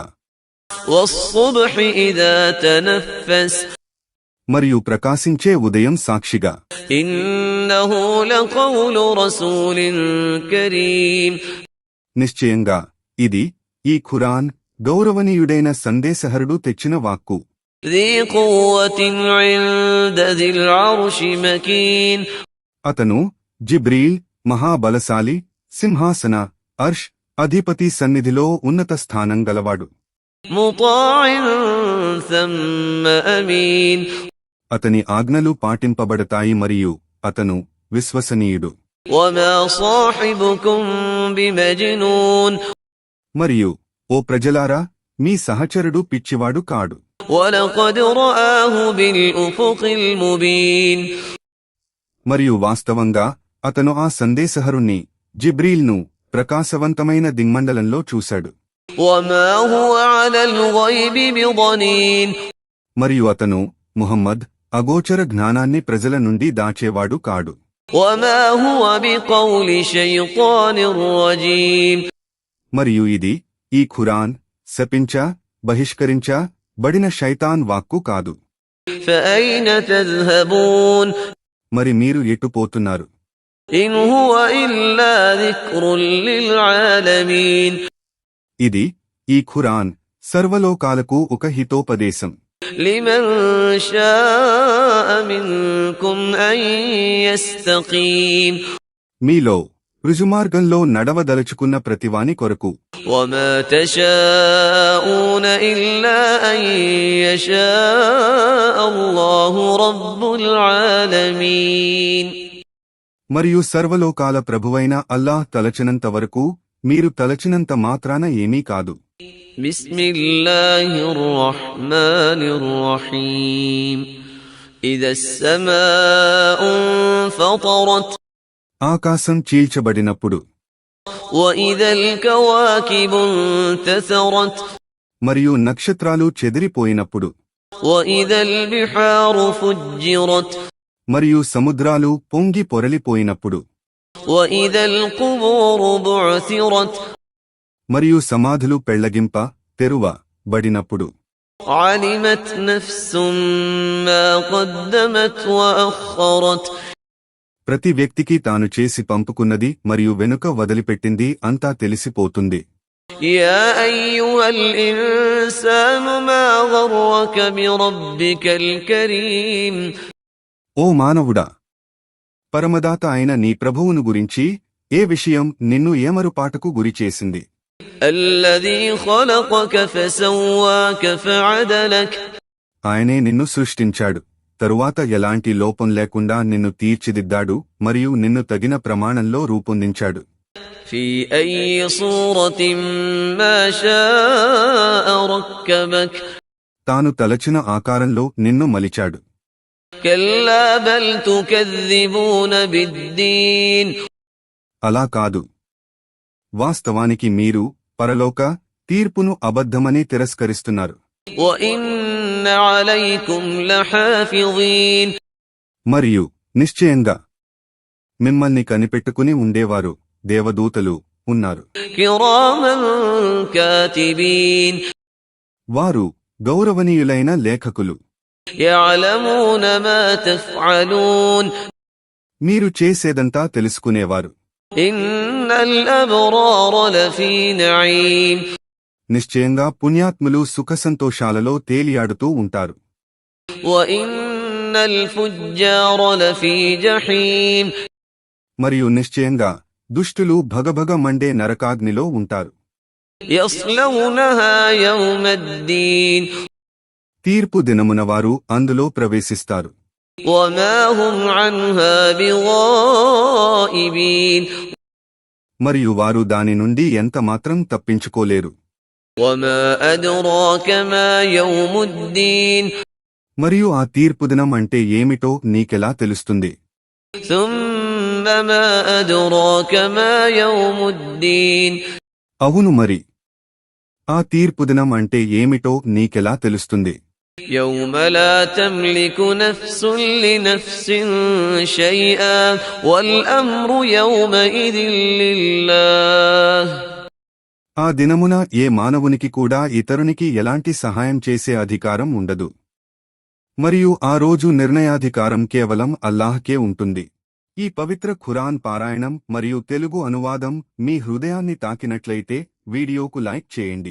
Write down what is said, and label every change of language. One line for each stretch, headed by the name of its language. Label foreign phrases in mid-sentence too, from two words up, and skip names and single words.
Arabic: والصبح إذا تنفس.
Telugu: మరియు ప్రకాశించే ఉదయం సాక్షిగా.
Arabic: إنه لقول رسول كريم.
Telugu: నిశ్చయంగా ఇది ఈ ఖురాన్ గౌరవనీయుడైన సందేశహరుడు తెచ్చిన వాక్కు.
Arabic: ذي قوة عند ذي العرش مكين.
Telugu: అతను జిబ్రీల్ మహాబలశాలి, సింహాసన అర్ష్ అధిపతి సన్నిధిలో ఉన్నత స్థానం గలవాడు.
Arabic: مطاع ثم أمين.
Telugu: అతని ఆజ్ఞలు పాటింపబడతాయి మరియు అతను విశ్వసనీయుడు.
Arabic: وما صاحبكم بمجنون.
Telugu: మరియు ఓ ప్రజలారా, మీ సహచరుడు పిచ్చివాడు కాడు.
Arabic: ولقد رآه بالأفق المبين.
Telugu: మరియు వాస్తవంగా అతను ఆ సందేశహరుణ్ణి జిబ్రీల్ను ప్రకాశవంతమైన దిగ్మండలంలో చూశాడు.
Arabic: وما هو على الغيب بضنين.
Telugu: మరియు అతను ముహమ్మద్ అగోచర జ్ఞానాన్ని ప్రజల నుండి దాచేవాడు కాడు.
Arabic: وما هو بقول شيطان رجيم.
Telugu: మరియు ఇది ఈ ఖురాన్ బహిష్కరించా బడిన శైతాన్ వాక్కు కాదు.
Arabic: فأين تذهبون.
Telugu: మరి మీరు ఎటుపోతున్నారు?
Arabic: إن هو إلا ذكر للعالمين.
Telugu: ఇది ఈ ఖురాన్ సర్వలోకాలకు ఒక హితోపదేశం.
Arabic: لمن شاء منكم أن يستقيم.
Telugu: మీలో రుజుమార్గంలో నడవదలుచుకున్న ప్రతివాని కొరకు.
Arabic: وما تشاءون إلا أن يشاء الله رب العالمين.
Telugu: మరియు సర్వలోకాల ప్రభువైన అల్లాహ్ తలచినంత వరకు మీరు తలచినంత మాత్రాన ఏమీ కాదు.
Arabic: بسم الله الرحمن الرحيم. إذا السماء انفطرت
Telugu: ఆకాశం చీల్చబడినప్పుడు
Arabic: وإذا الكواكب انتثرت
Telugu: మరియు నక్షత్రాలు చెదిరిపోయినప్పుడు
Arabic: وإذا البحار فجرت
Telugu: మరియు సముద్రాలు పొంగి పొరలిపోయినప్పుడు
Arabic: وإذا القبور بعثرت
Telugu: మరియు సమాధులు పెళ్లగింప తెరువబడినప్పుడు
Arabic: علمت نفس ما قدمت وأخرت
Telugu: ప్రతి వ్యక్తికి తాను చేసి పంపుకున్నది మరియు వెనుక వదిలిపెట్టింది అంతా తెలిసిపోతుంది.
Arabic: يا أيها الإنسان ما غرك بربك الكريم
Telugu: ఓ మానవుడా, పరమదాత అయిన నీ ప్రభువును గురించి ఏ విషయం నిన్ను ఏమరుపాటకు గురిచేసింది?
Arabic: الذي خلقك فسواك فعدلك
Telugu: ఆయనే నిన్ను సృష్టించాడు, తరువాత ఎలాంటి లోపం లేకుండా నిన్ను తీర్చిదిద్దాడు మరియు నిన్ను తగిన ప్రమాణంలో రూపొందించాడు.
Arabic: في أي صورة ما شاء ركبك
Telugu: తాను తలచిన ఆకారంలో నిన్ను మలిచాడు.
Arabic: كلا بل تكذبون بالدين
Telugu: అలా కాదు, వాస్తవానికి మీరు పరలోక తీర్పును అబద్ధమని తిరస్కరిస్తున్నారు.
Arabic: وإن عليكم لحافظين
Telugu: మరియు నిశ్చయంగా మిమ్మల్ని కనిపెట్టుకుని ఉండేవారు దేవదూతలు ఉన్నారు.
Arabic: كراما كاتبين
Telugu: వారు గౌరవనీయులైన లేఖకులు.
Arabic: يعلمون ما تفعلون
Telugu: మీరు చేసేదంతా తెలుసుకునేవారు.
Arabic: إن الأبرار لفي نعيم
Telugu: నిశ్చయంగా పుణ్యాత్ములు సుఖసంతోషాలలో తేలియాడుతూ ఉంటారు.
Arabic: وإن الفجار لفي جحيم
Telugu: మరియు నిశ్చయంగా దుష్టులు భగభగ మండే నరకాగ్నిలో ఉంటారు.
Arabic: يصلونها يوم الدين
Telugu: తీర్పు దినమున వారు అందులో ప్రవేశిస్తారు.
Arabic: وما هم عنها بغائبين
Telugu: మరియు వారు దాని నుండి ఎంత మాత్రం తప్పించుకోలేరు.
Arabic: وما أدراك ما يوم الدين
Telugu: మరియు ఆ తీర్పు దినం అంటే ఏమిటో నీకెలా తెలుస్తుంది?
Arabic: ثم ما أدراك ما يوم الدين
Telugu: అవును మరి, ఆ తీర్పు దినం అంటే ఏమిటో నీకెలా తెలుస్తుంది?
Arabic: يوم لا تملك نفس لنفس شيئا والأمر يومئذ لله
Telugu: ఆ దినమున ఏ మానవునికి కూడా ఇతరునికి ఎలాంటి సహాయం చేసే అధికారం ఉండదు. మరియు ఆ రోజు నిర్ణయాధికారం కేవలం అల్లాహ్కే ఉంటుంది. ఈ పవిత్ర ఖురాన్ పారాయణం మరియు తెలుగు అనువాదం మీ హృదయాన్ని తాకినట్లయితే వీడియోకు లైక్ చేయండి.